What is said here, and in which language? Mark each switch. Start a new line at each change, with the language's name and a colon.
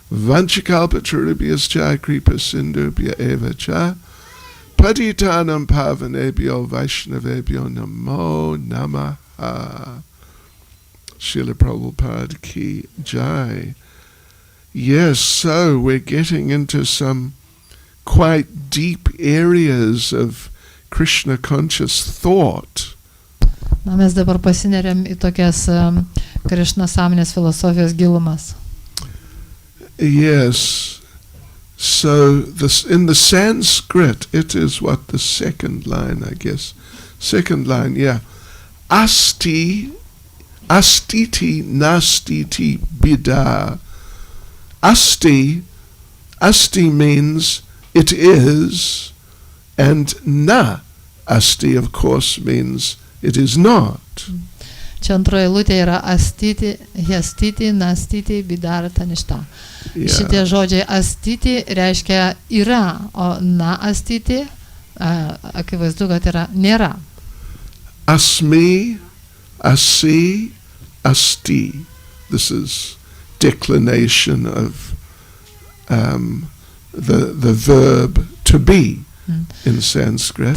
Sanskrit: Vanchakalpatarubhyascha kripa sindubhya eva cha, patitanam pavanebhyo vaishnavebhyo namo namaha. Srila Prabhupada ki jai.
English: Yes, so we're getting into some quite deep areas of Krishna conscious thought.
Lithuanian: Na, mes dabar pasineriam į tokias Krishna sąmonės filosofijos gilumas.
English: Yes. So in the Sanskrit, it is what the second line, I guess. Second line, yeah.
Sanskrit: Asti, astiti, nastiti, bida.
English: Asti means it is, and na asti, of course, means it is not.
Lithuanian: Čia antroji eilutė yra
Sanskrit: astiti, hiastiti, nastiti, bidara, tanishta.
Lithuanian: Šitie žodžiai astiti reiškia yra, o na astiti, akivaizdu, kad yra nėra.
Sanskrit: Asmi, asi, asti.
English: This is declination of the verb to be in Sanskrit.